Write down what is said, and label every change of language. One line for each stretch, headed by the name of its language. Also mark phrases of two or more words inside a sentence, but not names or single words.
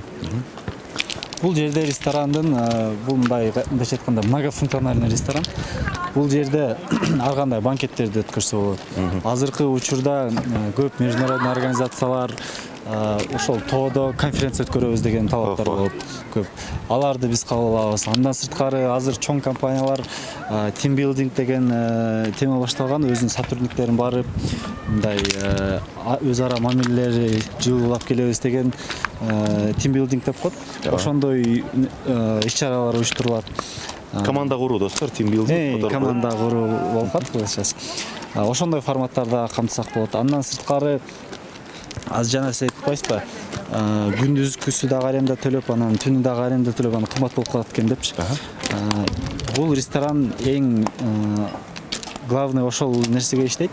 Kyrgyz: Бул жерде ресторандын бул мындайча айтканда многофункциональный ресторан. Бул жерде ар кандай банкеттерди өткөрсө болот. Азыркы учурда көп международный организациялар ошол тоодо конференция өткөрөбүз деген талаптар болуп көп. Аларды биз кабыл алабыз. Андан сырткары азыр чоң компаниялар
English: team building
Kyrgyz: деген тема башталган, өзүнүн сотрудниктерин барып, мындай өз ара мамилелери жылуулап келебиз деген
English: team building
Kyrgyz: деп коет. Ошондой иш-чаралар уюштурулат. Команда куруу достор,
English: team building.
Kyrgyz: Команда куруу болуп калат сейчас. Ошондой форматтарда камтысак болот. Андан сырткары аз жана сиз айтып коесузбу, күндүзгүсү дагы аренда төлөп, анан түнү дагы аренда төлөп, анан кымбат болуп калат экен депчи. Бул ресторан эң главный ошол нерсеге иштейт.